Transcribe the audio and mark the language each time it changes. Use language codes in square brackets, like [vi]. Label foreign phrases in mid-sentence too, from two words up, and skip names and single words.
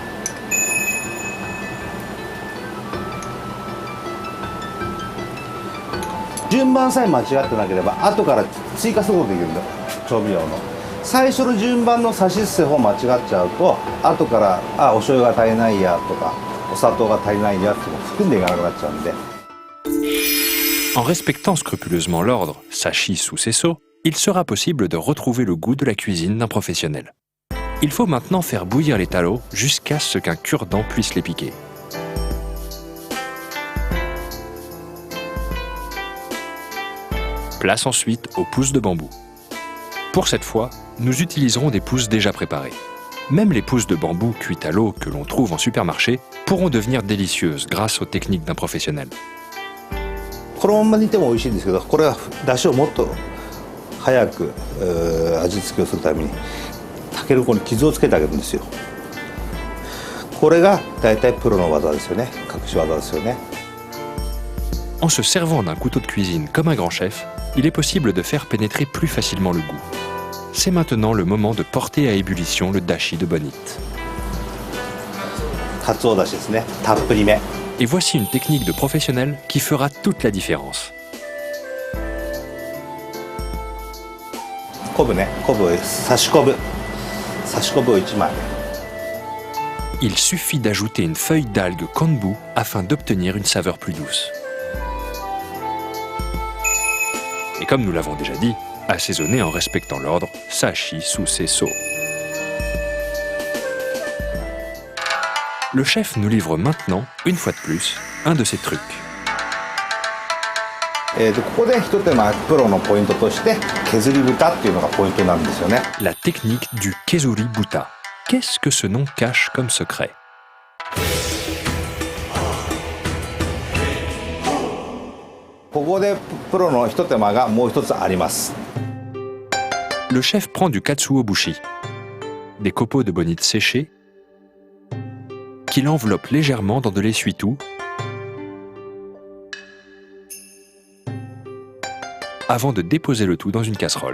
[ja] 順番さえ間違ってなければ後から追加することができるんだよ、調味料の。最初の順番のさしすせを間違っちゃうと後からお醤油が足りないやとかお砂糖が足りないやっても含んでいかなくなっちゃうんで。 [fr] En respectant scrupuleusement l'ordre sashi sous sesso, il sera possible de retrouver le goût de la cuisine d'un professionnel. Il faut maintenant faire bouillir les taros jusqu'à ce qu'un cure-dent puisse les piquer. Place ensuite aux pousses de bambou. Pour cette fois, nous utiliserons des pousses déjà préparées. Même les pousses de bambou cuites à l'eau que l'on trouve en supermarché pourront devenir délicieuses grâce aux techniques d'un professionnel. [ja] このまま煮ても美味しいんですけど、これは出汁をもっと早く味付けをするためにタケノコに傷をつけてあげるんですよ。これが大体プロの技ですよね、隠し技ですよね。 [fr] En se servant d'un couteau de cuisine comme un grand chef, il est possible de faire pénétrer plus facilement le goût. C'est maintenant le moment de porter à ébullition le dashi de bonite. [ja] かつおだしですね、たっぷりめ。 [fr] Et voici une technique de professionnel qui fera toute la différence. [ja] 昆布ね、昆布を差し昆布を1枚。 [fr] Il suffit d'ajouter une feuille d'algue konbu afin d'obtenir une saveur plus douce. Et comme nous l'avons déjà dit, assaisonner en respectant l'ordre sashi sous sesso. Le chef nous livre maintenant, une fois de plus, un de ses trucs. [ja] ここで一手間プロのポイントとして削り豚っていうのがポイントなんですよね。 [fr] La technique du kezuri buta. Qu'est-ce que ce nom cache comme secret? Le chef prend du katsuobushi, des copeaux de bonite séchés, qu'il enveloppe légèrement dans de l'essuie-tout avant de déposer le tout dans une casserole.